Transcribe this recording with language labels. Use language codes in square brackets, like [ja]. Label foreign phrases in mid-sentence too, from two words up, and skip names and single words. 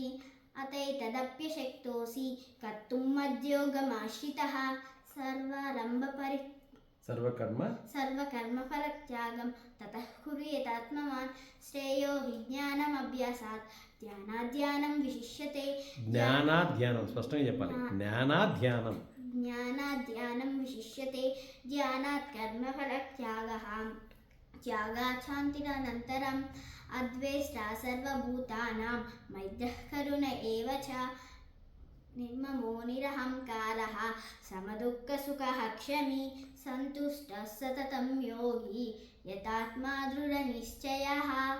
[sa] अतैतदप्यशक्तोऽसि कर्तुं मद्योगमाश्रितः. सर्वकर्मफलत्यागं ततः कुरु यतात्मवान्. श्रेयो हि ज्ञानमभ्यासात् ध्यानाध्यानं विशिष्यते. [te] జ్ఞానాధ్యానం స్పష్టంగా చెప్పాలి. [sa] జ్ఞానాధ్యానం విశిష్యతే. ధ్యానాత్ కర్మఫలత్యాగः त्यागात् शान्तिरनन्तरम्. अद्वेष्टा सर्वभूतानां मैत्रः करुण एव च निर्ममो निरहङ्कारः समदुःखसुखः क्षमी सन्तुष्टः सततं योगी यतात्मा दृढनिश्चयः.